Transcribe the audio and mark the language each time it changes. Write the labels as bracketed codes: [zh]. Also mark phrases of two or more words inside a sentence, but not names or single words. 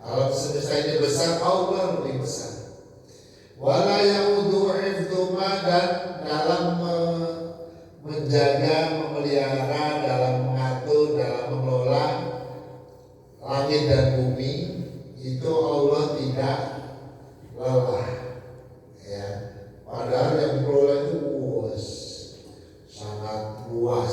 [id] alam semesta ini besar, Allah lebih besar. [ar] ولا يؤوده حفظهما, [id] dan dalam menjaga, memelihara, dalam mengatur, dalam mengelola langit dan bumi itu Allah tidak lelah. Ya, padahal yang dikelola itu sangat luas.